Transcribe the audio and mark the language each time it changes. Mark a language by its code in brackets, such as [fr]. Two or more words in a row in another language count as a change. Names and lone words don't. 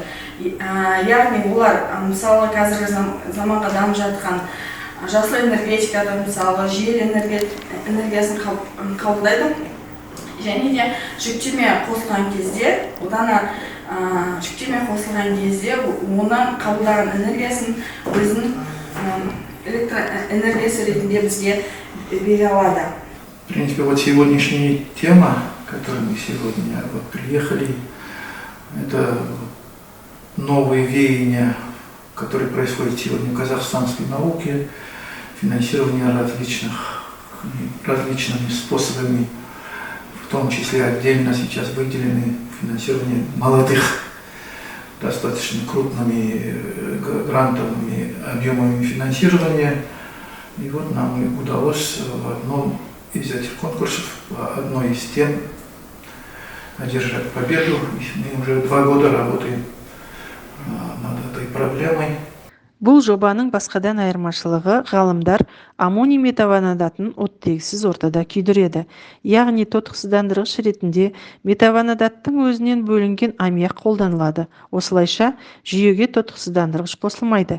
[kk] Яғни олар, мысалы, қазіргі заманға дамып жатқан жасыл энергетикада, мысалы, жел энергиясын қабылдайды. Және де жүктеме қосылған кезде, оның қабылдаған энергиясын өзінің электроэнергиясы ретінде бізге бере алады. [ru] В принципе, вот сегодняшняя тема, к которой мы сегодня приехали, это новые веяния, которые происходят сегодня в казахстанской науке, финансирование различными способами, в том числе отдельно сейчас выделены финансирование молодых, достаточно крупными грантовыми объемами финансирования. И вот нам удалось в одном из этих конкурсов, одной из тем, одержать победу. Мы уже 2 года работаем над этой проблемой. [kk] Бұл жобаның басқадан айырмашылығы ғалымдар аммоний метаванадатын оттегісіз ортада күйдіреді. Яғни тотықсыздандырғыш ретінде метаванадаттың өзінен бөлінген аммиак қолданылады. Осылайша жүйеге тотықсыздандырғыш қосылмайды.